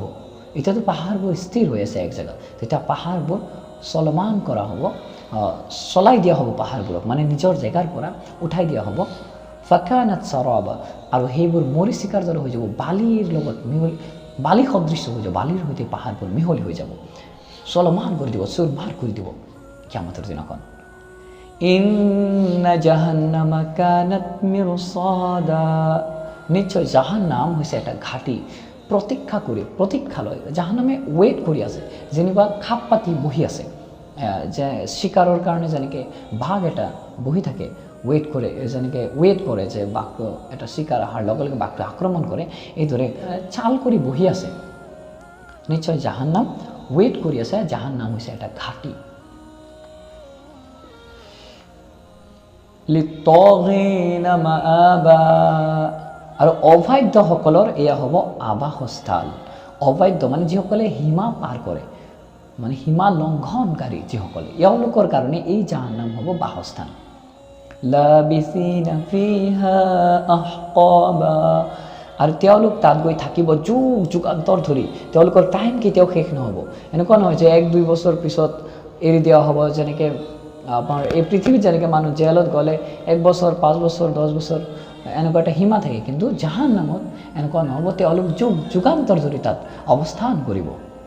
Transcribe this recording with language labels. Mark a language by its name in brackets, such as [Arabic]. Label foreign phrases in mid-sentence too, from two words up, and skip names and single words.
[Assamese] এতিয়াতো পাহাৰবোৰ স্থিৰ হৈ আছে এক জেগাত, তেতিয়া পাহাৰবোৰ চলমান কৰা হ'ব, চলাই দিয়া হ'ব পাহাৰবোৰক, মানে নিজৰ জেগাৰ পৰা উঠাই দিয়া হ'ব। [Arabic] فكانت سرابا, [Assamese] আৰু সেইবোৰ মৰিচিকাৰ দৰে হৈ যাব, বালিৰ লগত মিহলি, বালি সদৃশ্য হৈ যাব, বালিৰ সৈতে পাহাৰবোৰ মিহলি হৈ যাব, চলমান কৰি দিব, চুৰমাৰ কৰি দিব কিয়ামতৰ দিনাখন। [Arabic] إن جهنم كانت مرصادا, [Assamese] নিশ্চয় জাহান্নাম হৈছে এটা ঘাটি, প্ৰতীক্ষালয়। জাহান্নামে ৱেইট কৰি আছে, যেনিবা খাপ পাতি বহি আছে, যে চিকাৰৰ কাৰণে যেনেকৈ বাঘ এটা বহি থাকে, ৱেইট কৰে যে বাঘটো এটা চিকাৰ অহাৰ লগে লগে বাঘটো আক্ৰমণ কৰে, এইদৰে চাল কৰি বহি আছে। নিশ্চয় জাহান্নাম ৱেইট কৰি আছে, জাহান্নাম হৈছে এটা ঘাটি। [Arabic] للطاغين مآبا, [Assamese] আৰু অবাধ্যসকলৰ এয়া হ'ব আবাসস্থল। অবাধ্য মানে যিসকলে সীমা পাৰ কৰে, মানে সীমা লংঘনকাৰী যিসকলে, এওঁলোকৰ কাৰণে এই জাহান্নাম হ'ব বাসস্থান। [Arabic] لابثين فيها أحقابا, [Assamese] আৰু তেওঁলোক তাত গৈ থাকিব যুগান্তৰ ধৰি, তেওঁলোকৰ টাইম কেতিয়াও শেষ নহ'ব। এনেকুৱা নহয় যে 1-2 বছৰ পিছত এৰি দিয়া হ'ব, যেনেকৈ আপোনাৰ এই পৃথিৱীত যেনেকৈ মানুহ জেলত গ'লে 1 বছৰ, 5 বছৰ, 10 বছৰ এনেকুৱা এটা সীমা থাকে, কিন্তু জাহান্নামত এনেকুৱা নহ'ব, তেওঁলোক যুগান্তৰ ধৰি তাত অৱস্থান কৰিব।